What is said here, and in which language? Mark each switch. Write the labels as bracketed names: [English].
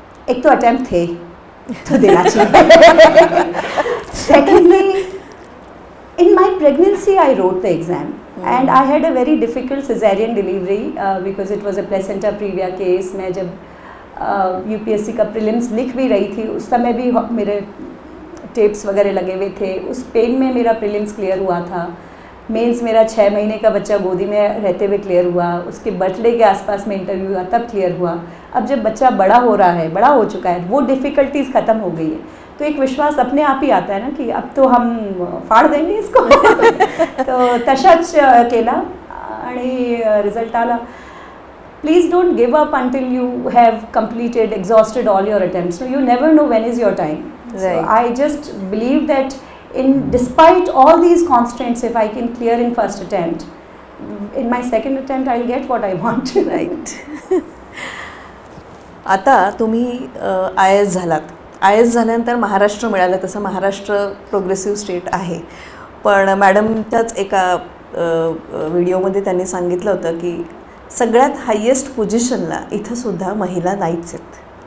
[Hindi] एक तो अटेम्प्ट थे तो देना चाहिए. [English] Secondly, in my pregnancy I wrote the exam and I had a very difficult cesarean delivery because it was a placenta previa case. [Hindi] मैं जब UPSC का प्रीलिम्स लिख भी रही थी उस समय भी मेरे टेप्स वगैरह लगे हुए थे. उस पेन में मेरा प्रीलिम्स क्लियर हुआ था. मेंस मेरा 6 महीने का बच्चा गोदी में रहते हुए क्लियर हुआ. उसके बर्थडे के आसपास में इंटरव्यू हुआ तब क्लियर हुआ. अब जब बच्चा बड़ा हो रहा है, बड़ा हो चुका है, वो डिफ़िकल्टीज ख़त्म हो गई है तो एक विश्वास अपने आप ही आता है ना की अब तो हम फाड़ देंगे इसको. [Marathi] तो तशाच केला आणि रिझल्ट आला. [English] please don't give up until you have completed, exhausted all your attempts. So you never know when is your time. So Right. I just believe that despite all these constraints, if I can clear in first attempt, in my second attempt I'll get what I want. Right. [Marathi] आता तुम्ही IAS झालात. IAS झाल्यानंतर महाराष्ट्र मिळालं, तसं Maharashtra progressive state आहे. पण मॅडमच्याच एका व्हिडिओमध्ये त्यांनी सांगितलं होतं की सगळ्यात हायेस्ट पोझिशनला इथं सुद्धा महिला नाहीच आहेत.